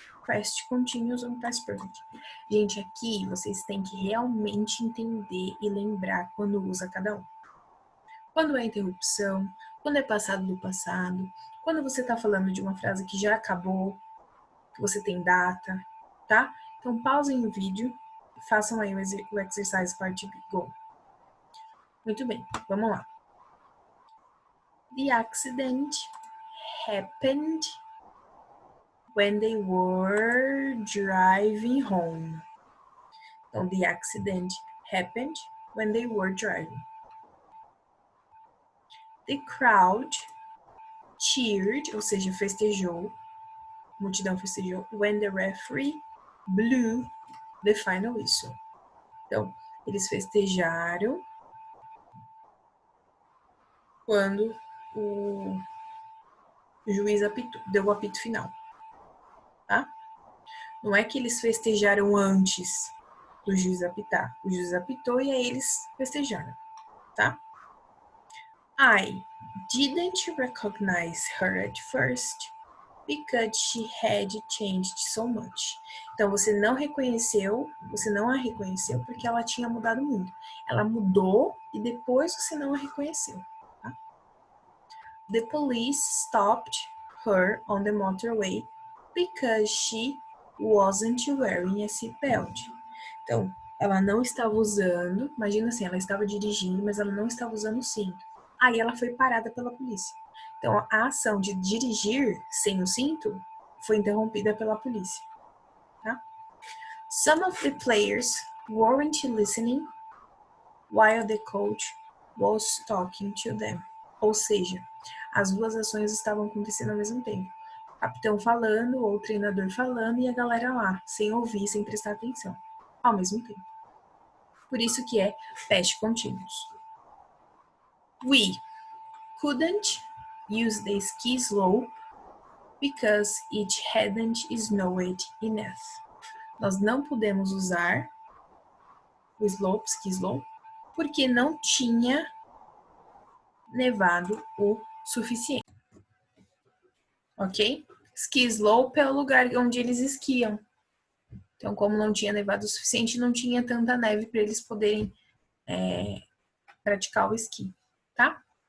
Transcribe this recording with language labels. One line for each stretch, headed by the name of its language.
Portuguese: past continuous ou past perfect. Gente, aqui vocês têm que realmente entender e lembrar quando usa cada um. Quando é interrupção, quando é passado do passado, quando você está falando de uma frase que já acabou, que você tem data, tá? Então, pausem o vídeo e façam aí o exercise part B. Go. Muito bem, vamos lá.
English: The accident happened when they were driving home.
Portuguese: Então,
English: the accident happened when they were driving. The crowd cheered,
Portuguese: ou seja, festejou, a multidão festejou,
English: when the referee blew the final whistle.
Portuguese: Então, eles festejaram quando o juiz apitou, deu o apito final, tá? Não é que eles festejaram antes do juiz apitar. O juiz apitou e aí eles festejaram, tá?
English: I didn't recognize her at first because she had changed so much.
Portuguese: Então, você não a reconheceu porque ela tinha mudado muito. Ela mudou e depois você não a reconheceu. Tá?
English: The police stopped her on the motorway because she wasn't wearing a seatbelt.
Portuguese: Então, ela não estava usando, imagina assim, ela estava dirigindo, mas ela não estava usando o cinto. Aí ela foi parada pela polícia. Então, a ação de dirigir sem o cinto foi interrompida pela polícia. Tá?
English: Some of the players weren't listening while the coach was talking to them.
Portuguese: Ou seja, as duas ações estavam acontecendo ao mesmo tempo. O capitão falando, ou o treinador falando, e a galera lá, sem ouvir, sem prestar atenção, ao mesmo tempo. Por isso que é past continuous.
English: We couldn't use the ski slope because it hadn't snowed enough.
Portuguese: Nós não podemos usar o slope, ski slope, porque não tinha nevado o suficiente. Ok? Ski slope é o lugar onde eles esquiam. Então, como não tinha nevado o suficiente, não tinha tanta neve para eles poderem praticar o esqui, tá?